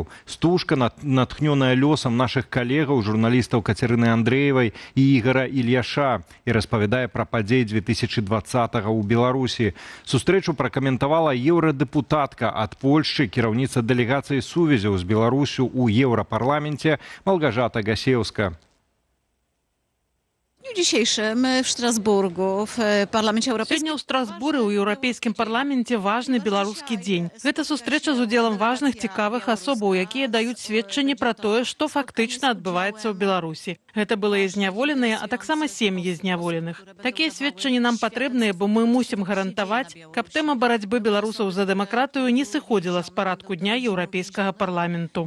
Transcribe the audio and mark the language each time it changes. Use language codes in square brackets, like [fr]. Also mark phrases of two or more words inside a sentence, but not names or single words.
[be] Стужка, натхнёная лёсам нашых калегаў, журналістаў Кацярыны Андрэевай і Ігара Ільяша, і распавядае пра падзеі 2020-го ў Беларусі. Сустрэчу пракаментавала еўрадэпутатка ад Польшчы, кіраўніца дэлегацыі сувязяў з Беларусю ў Еўрапарламенце Малгажата Гасеўска. [pl] W dzisiejszym w Strasburgu, w Parlamencie Europejskim. [be] Сегодня у Страсбуры у Еўрапейскім парламенце важны беларускі дзень. Гэта сустрэча з удзелам важных цікавых асобаў, якія даюць сведчанне пра тое, што фактычна адбываецца ў Беларусі. Гэта былыя зняволеныя, а таксама сем'і зняволеных. Такія сведчанні нам патрэбныя, бо мы мусім гарантаваць, каб тэма барацьбы беларусаў за дэмакратыю не сыходзіла з парадку дня Еўрапейскага парламенту.